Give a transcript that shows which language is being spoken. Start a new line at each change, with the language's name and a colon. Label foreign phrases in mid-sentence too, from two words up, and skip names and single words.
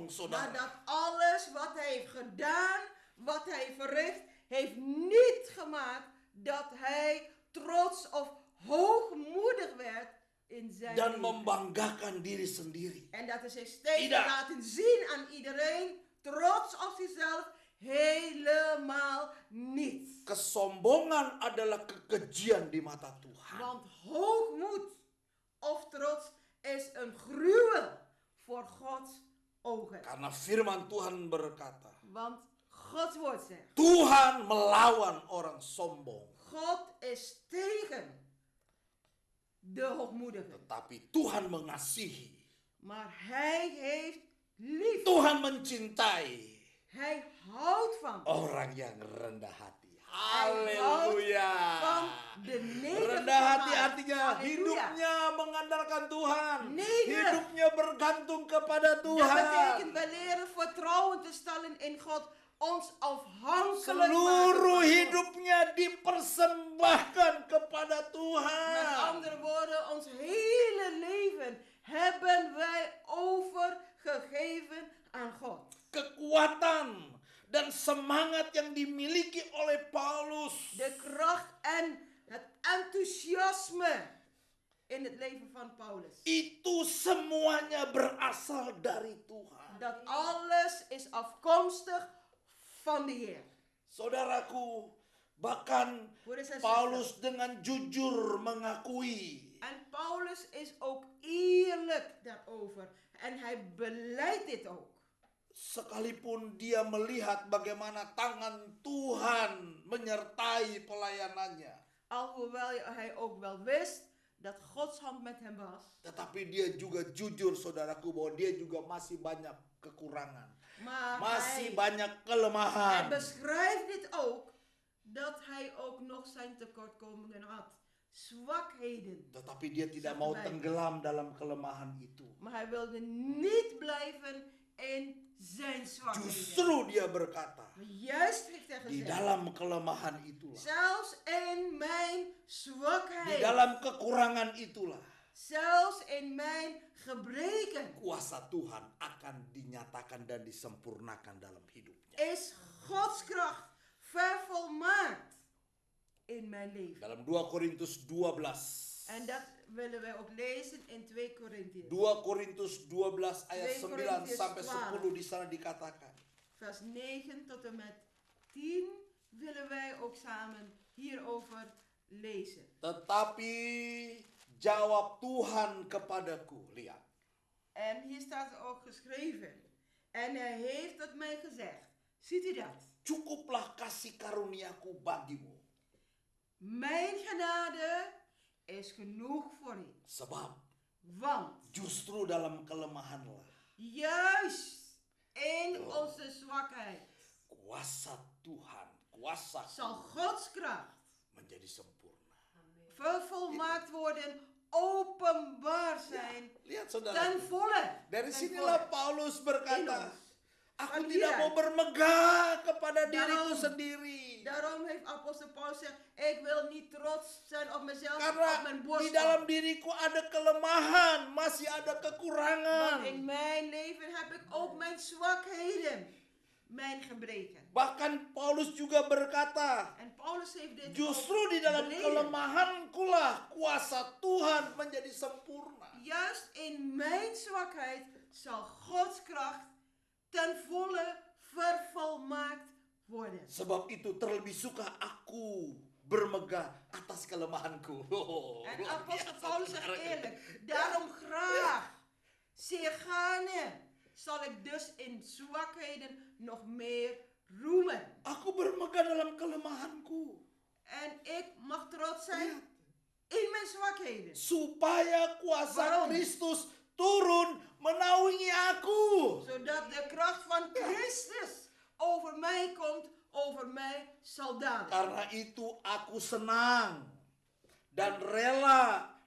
Dutch: Maar
Indonesian: saudara.
Dutch: dat alles wat hij heeft gedaan, wat hij heeft verricht, heeft niet gemaakt dat hij trots of hoogmoedig werd in zijn
Indonesian: Dan
Dutch: leven.
Indonesian: membanggakan diri sendiri.
Dutch: En dat hij zich steeds
Indonesian: Tidak.
Dutch: laten zien aan iedereen, trots op zichzelf, helemaal niet.
Indonesian: Kesombongan adalah kekejian di mata Tuhan.
Dutch: Want hoogmoed of trots is een gruwel voor Gods ogen.
Indonesian: Karena firman Tuhan berkata,
Dutch: Want Gods woord zegt,
Indonesian: Tuhan melawan orang sombong.
Dutch: God is tegen de hoogmoedigen.
Indonesian: Tetapi Tuhan mengasihi.
Dutch: Maar hij heeft lief.
Indonesian: Tuhan mencintai
Dutch: Hij houdt van
Indonesian: orang yang rendah hati.
Dutch: Hij
Indonesian: Haleluya.
Dutch: houdt van de nederige
Indonesian: Rendah hati
Dutch: maat.
Indonesian: artinya
Dutch: Halleluja.
Indonesian: hidupnya mengandalkan Tuhan.
Dutch: Nederig.
Indonesian: Hidupnya bergantung kepada
Dutch: Dat
Indonesian: Tuhan.
Dutch: betekent wij leren vertrouwen te stellen in God. Ons afhankelijk
Indonesian: Seluruh
Dutch: maken van God.
Indonesian: hidupnya dipersembahkan kepada
Dutch: Met
Indonesian: Tuhan.
Dutch: andere woorden, ons hele leven hebben wij overgegeven aan God.
Indonesian: Kekuatan dan semangat yang dimiliki oleh Paulus
Dutch: De kracht en het enthousiasme in het leven van Paulus.
Indonesian: itu semuanya berasal dari Tuhan.
Dutch: Dat alles is afkomstig van de Heer.
Indonesian: Saudaraku, bahkan
Dutch: Broeders en
Indonesian: Paulus dengan jujur mengakui
Dutch: En Paulus is ook eerlijk daarover. En hij beleidt dit ook.
Indonesian: sekalipun dia melihat bagaimana tangan Tuhan menyertai pelayanannya.
Dutch: Alhoewel hij ook wel wist dat Gods hand met hem was.
Indonesian: Tetapi dia juga jujur saudaraku bahwa dia juga masih banyak kekurangan.
Dutch: Maar
Indonesian: Masih
Dutch: hij
Indonesian: banyak
Dutch: Hij
Indonesian: kelemahan.
Dutch: beschrijft dit ook, dat hij ook nog zijn tekortkomingen had. Zwakheden.
Indonesian: Tetapi dia tidak
Dutch: Zegt
Indonesian: mau
Dutch: erbij.
Indonesian: tenggelam dalam kelemahan itu.
Dutch: Maar hij wilde niet blijven in zijn zwakheden.
Indonesian: Justru dia berkata,
Dutch: Maar juist heeft hij
Indonesian: di
Dutch: gezegd,
Indonesian: dalam kelemahan itulah,
Dutch: zelfs in mijn
Indonesian: di
Dutch: zwakheid,
Indonesian: dalam kekurangan itulah,
Dutch: zelfs in mijn gebreken,
Indonesian: kuasa Tuhan akan dinyatakan dan disempurnakan dalam hidupnya.
Dutch: is Gods kracht vervolmaakt in mijn leven.
Indonesian: Dalam 2 Korintus 12.
Dutch: En dat willen wij ook lezen in 2 Korintiërs.
Indonesian: 2 Korintus 12 ayat
Dutch: 2
Indonesian: 9
Dutch: Korintiërs
Indonesian: sampai
Dutch: 12.
Indonesian: 10 di sana dikatakan.
Dutch: Vers 9 tot en met 10 willen wij ook samen hierover lezen.
Indonesian: Tetapi jawab Tuhan kepadaku, lihat.
Dutch: En hier staat er ook geschreven. En hij heeft tot mij gezegd. Ziet u dat?
Indonesian: Cukuplah kasih karuniaku bagimu.
Dutch: Mijn genade is genoeg voor u.
Indonesian: Sebab
Dutch: Want
Indonesian: justru dalam kelemahanlah
Dutch: juist in onze zwakheid
Indonesian: kuasa Tuhan, kuasa
Dutch: zal Gods kracht
Indonesian: menjadi sempurna.
Dutch: vervolmaakt worden, openbaar zijn
Indonesian: Lihat saudara.
Dutch: ten volle.
Indonesian: Dari
Dutch: Ten
Indonesian: sinilah
Dutch: volle.
Indonesian: Paulus
Dutch: In
Indonesian: berkata,
Dutch: ons.
Indonesian: aku
Dutch: Van
Indonesian: tidak
Dutch: hieruit.
Indonesian: mau bermegah kepada
Dutch: Daarom.
Indonesian: diriku sendiri.
Dutch: Daarom heeft apostel Paulus gezegd, ik wil niet trots zijn op mezelf, op
Indonesian: Karena
Dutch: mijn
Indonesian: di
Dutch: borst.
Indonesian: dalam diriku ada kelemahan, masih ada
Dutch: Want
Indonesian: kekurangan.
Dutch: in mijn leven heb ik ook mijn zwakheden, mijn gebreken.
Indonesian: Bahkan Paulus juga berkata,
Dutch: En Paulus heeft dit
Indonesian: justru di dalam
Dutch: beleden.
Indonesian: kelemahankulah kuasa Tuhan menjadi sempurna.
Dutch: Juist in mijn zwakheid zal Gods kracht ten volle vervolmaakt worden.
Indonesian: Sebab itu terlebih suka aku bermegah atas kelemahanku.
Dutch: En
Indonesian: Luar
Dutch: apostel
Indonesian: biasa,
Dutch: Paulus zegt
Indonesian: saudara.
Dutch: eerlijk, daarom graag, zeer gaarne, zal ik dus in zwakheden nog meer roemen.
Indonesian: Aku bermegah dalam kelemahanku.
Dutch: En ik mag trots zijn in mijn zwakheden.
Indonesian: Supaya kuasa
Dutch: Waarom?
Indonesian: Kristus turun menaungi aku.
Dutch: Zodat de kracht van Christus over mij komt, over mij zal dalen.
Indonesian: Karena itu aku senang dan rela di